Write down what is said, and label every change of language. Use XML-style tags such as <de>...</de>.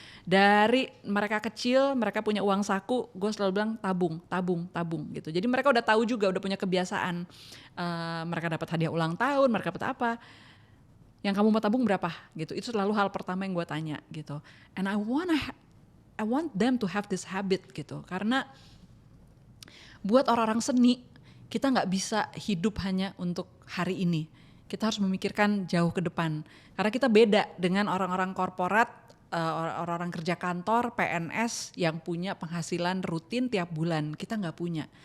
<id>Dari mereka kecil, mereka punya uang saku, gue selalu bilang tabung gitu. Jadi mereka udah tahu juga, udah punya kebiasaan. Mereka dapat hadiah ulang tahun, mereka dapat apa? Yang kamu mau tabung berapa? Gitu. Itu selalu hal pertama yang gue tanya gitu.</id> <en>And I I want them to have this habit gitu.</en> <id>Karena buat orang-orang seni, kita nggak bisa hidup hanya untuk hari ini. Kita harus memikirkan jauh ke depan. Karena kita beda dengan orang-orang korporat, orang-orang kerja kantor, PNS yang punya penghasilan rutin tiap bulan. Kita nggak punya.</id>